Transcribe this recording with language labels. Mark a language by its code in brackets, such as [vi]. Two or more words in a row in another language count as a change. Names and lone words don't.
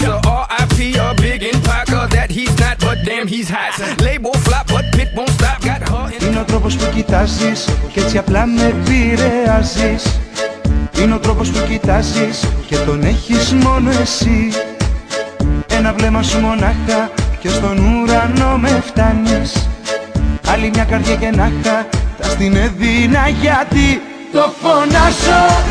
[en] R.I.P. a big impact that he's not, but damn he's hot. Label flop, but pit won't stop. Got her in. [el] τρόπος που κοιτάζεις κι έτσι απλά με επηρεάζεις. Είναι ο τρόπος που κοιτάζεις και τον έχεις μόνο εσύ. Ένα βλέμμα σου μονάχα και στον ουρανό με φτάνεις. Άλλη μια καρδιά και να είχα θα στην έδινα γιατί το φωνάζω.